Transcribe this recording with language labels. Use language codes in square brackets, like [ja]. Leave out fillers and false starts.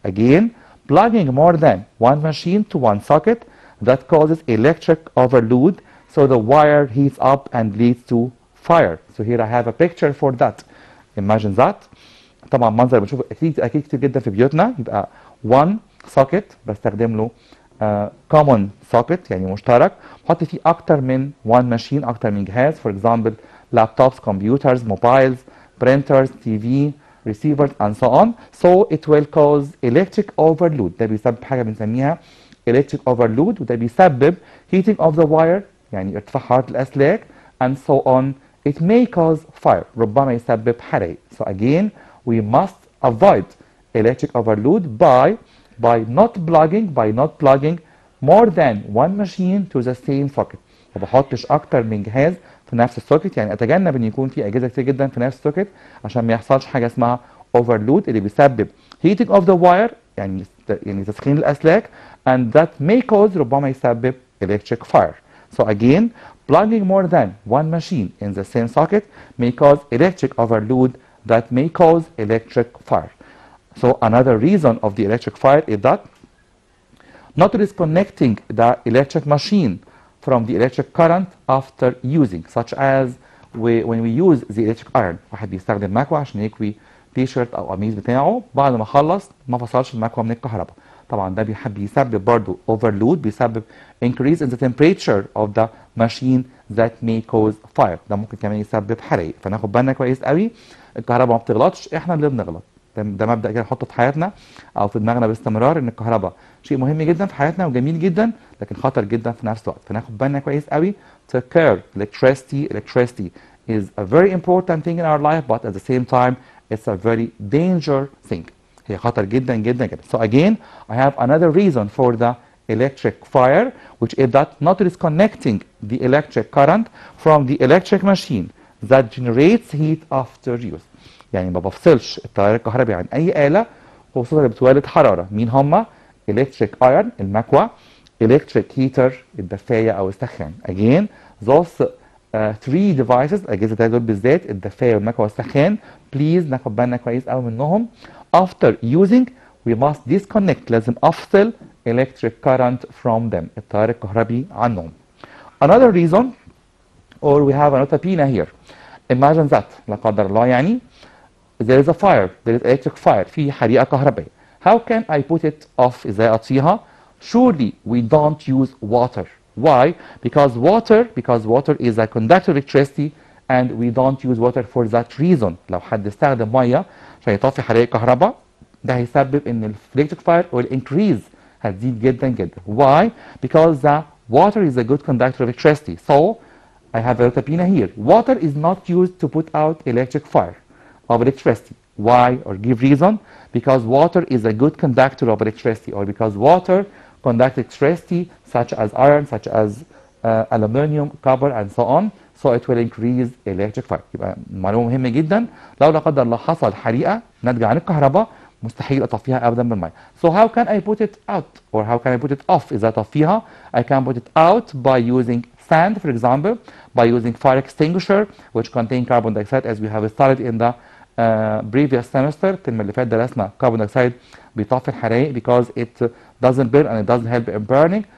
[en] Again, plugging more than one machine to one socket that causes electric overload, so the wire heats up and leads to fire. So here I have a picture for that. Imagine that. [ar] طبعا منظر بنشوفه اكيد كتير جدا في بيوتنا، يبقى one socket بستخدم له common socket يعني مشترك، بحط فيه اكتر من [en] one machine، [ar] اكتر من جهاز. [en] For example laptops, computers, mobiles, printers, TV, receivers and so on. So it will cause electric overload. [ar] ده بيسبب حاجه بنسميها electric overload، وده بيسبب [en] heating of the wire [ar] يعني ارتفاع حراره الاسلاك [en] and so on. It may cause fire. [ar] ربما يسبب حرائق. [en] So again we must avoid electric overload by not plugging more than one machine to the same socket. [ar] ما بحطش اكتر من جهاز في نفس السوكت، يعني اتجنب ان يكون في اجهزه كتير جدا في نفس السوكت عشان ما يحصلش حاجه اسمها overload اللي بيسبب [en] heating of the wire [ar] يعني تسخين الاسلاك [en] and that may cause [ar] ربما يسبب electric fire. [en] So again, plugging more than one machine in the same socket may cause electric overload that may cause electric fire. So another reason of the electric fire is that not disconnecting the electric machine from the electric current after using, such as when we use the electric iron. [ar] واحد بيستخدم مكوى عشان يكوي تي شيرت او قميص بتاعه، بعد ما خلص ما فصلش المكوى من الكهرباء. طبعا ده بيسبب برضه [en] overload، بيسبب increase in the temperature of the machine that may cause fire. [ar] ده ممكن كمان يسبب حرائق، فناخد بالنا كويس قوي. الكهرباء ما بتغلطش، احنا اللي بنغلط. ده مبدأ كده نحطه في حياتنا او في دماغنا باستمرار، ان الكهرباء شيء مهم جدا في حياتنا وجميل جدا لكن خطر جدا في نفس الوقت، فناخد بالنا كويس قوي. [en] Take care. Electricity is a very important thing in our life, but at the same time it's a very dangerous thing. هي خطر جدا جدا جدا. So again, I have another reason for the electric fire, which is that not disconnecting the electric current from the electric machine that generates heat after use. [ar] يعني ما بفصلش التيار الكهربي عن اي آلة خصوصا اللي بتولد حرارة. مين هما؟ [en] electric iron [ar] المكوى، [en] electric heater [ar] الدفاية او السخان. [en] Again, those three devices [ar] الأجهزة دول بالذات، الدفاية والمكوى والسخان، [en] please [ar] ناخد بالنا كويس قوي منهم. [en] After using we must disconnect. [ar] لازم افصل [en] electric current from them [ar] التيار الكهربي عنهم. [en] Another reason, or we have another pina here. Imagine that [ar] لا قدر الله يعني [en] there is a fire, there is electric fire، [ar] في حريقة كهربائية. [en] How can I put it off؟ [ar] ازاي اطفيها؟ [en] Surely we don't use water. Why? Because water is a conductor of electricity and we don't use water for that reason. [ar] لو حد استخدم ميه عشان يطفي حريقة كهرباء ده هيسبب ان [en] electric fire will increase، [ar] هتزيد جدا جدا. [en] Why? Because the water is a good conductor of electricity. So I have a opinion here. Water is not used to put out electric fire of electricity. Why? Or give reason? Because water is a good conductor of electricity, or because water conducts electricity such as iron, such as aluminum, copper and so on. So it will increase electric fire. [ar] يبقى معلومة مهمة جدا. لو لا قدر الله حصل حريقة ناتجة عن الكهرباء مستحيل اطفيها ابدا بالماء. [en] So how can I put it out or how can I put it off؟ [ar] اذا اطفيها [en] I can put it out by using sand, for example, by using fire extinguisher which contain carbon dioxide as we have studied in the previous semester. [ar] الترم اللي فات درسنا [en] carbon dioxide [ar] بيطفي الحرائق [en] because it doesn't burn and it doesn't help in burning.